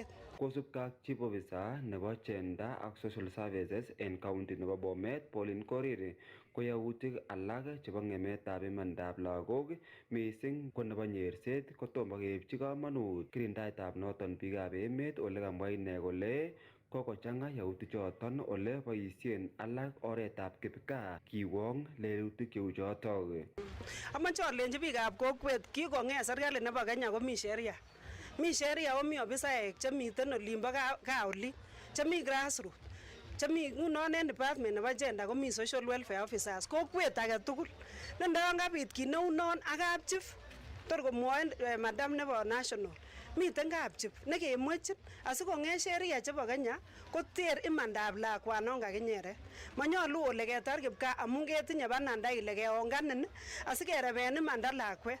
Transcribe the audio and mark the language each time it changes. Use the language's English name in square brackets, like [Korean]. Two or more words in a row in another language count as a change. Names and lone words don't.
[Kalenjin] Kosubkei ak [English] Chief Officer [Kalenjin] nebo Gender ak Social Services en county nebo Bomet, Pauline Koriri, ko yautik alak chebo ng'emetab imandab lagok mising ko nebo nyerset kotomo keipchi kamanut kirindaetab noton biikab emet ole kamwa ine kole kokochang'a yautik choton ole boisien alak oretab kipkaa kiwong lelutik cheu chotok. Amoche alenji biikab kokwet kikong'et serikali nebo Kenya komi sheria. Mi sheria omi ofisaek chemiten olimbo gaa oli, chemi grassroots, chemi ngunon en department nebo gender komi [English] social welfare officers, [Kalenjin] kokwet age tugul. Ne ndayon kabit kit neu non ak kapchief tor komwoe madam nebo national. Miten kapchief nekemwechin asikong'et sheria chebo Kenya koter imandab lakwanon kakinyeret. Manyolu ole ketar kipkaa amun ketinye bananda ile keonganin asikereben imanda lakwet.